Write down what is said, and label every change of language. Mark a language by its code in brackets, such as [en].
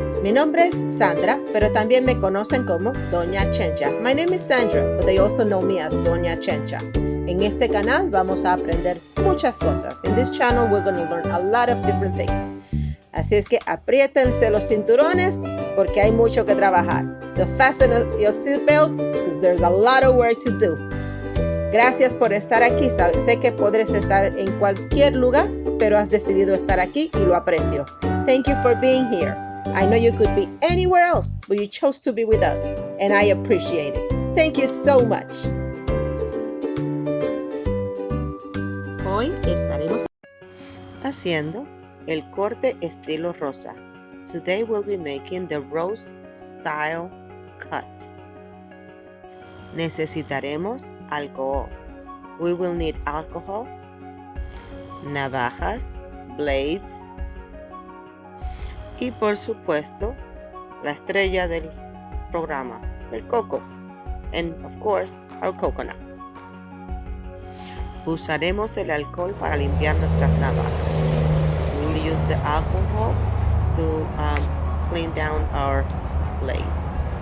[es] Mi nombre es Sandra, pero también me conocen como Doña Chencha. [en] My name is Sandra, but they also know me as Doña Chencha. [es] En este canal vamos a aprender muchas cosas. [en] In this channel we're going to learn a lot of different things. [es] Así es que apriétense los cinturones porque hay mucho que trabajar. [en] So fasten your seatbelts because there's a lot of work to do. [es] Gracias por estar aquí. Sé que podrás estar en cualquier lugar, pero has decidido estar aquí y lo aprecio. [en] Thank you for being here. I know you could be anywhere else, but you chose to be with us, and I appreciate it. Thank you so much. [es] Hoy estaremos haciendo el corte estilo rosa. [en] Today we'll be making the rose style cut. [es] Necesitaremos alcohol. [en] We will need alcohol, navajas, blades [es] y por supuesto la estrella del programa, el Coco, [en] and of course our coconut. [es] Usaremos el alcohol para limpiar nuestras navajas. [en] We'll use the alcohol to clean down our blades.